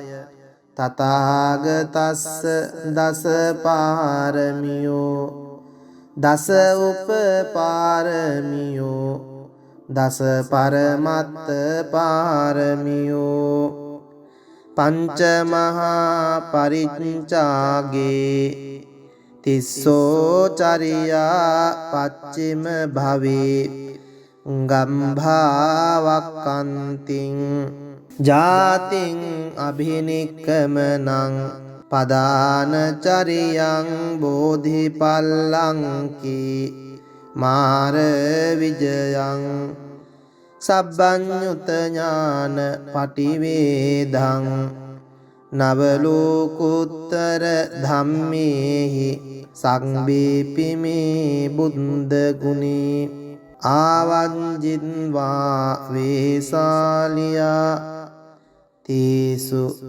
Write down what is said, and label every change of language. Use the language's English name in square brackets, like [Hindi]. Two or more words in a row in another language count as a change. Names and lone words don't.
[Pali] තථාගතස්ස දස පාරමියෝ දස උපපාරමියෝ දස පරමත්ත පාරමියෝ පංච මහා පරිච්ඡාගේ තිස්සෝ චරියා පච්චිම භවේ ගම්භාවක්කන්තිං ජාතින් අභිනික්කමනං පදාන චරියං බෝධිපල්ලංකී මාර විජයං සබ්බඤ්ඤුත ඥාන පටිවේදං නවලෝකුත්තර ධම්මේහි සංබීපිමේ බුද්ධ ගුණේ ආවංජින්වා වේසාලියා තීසු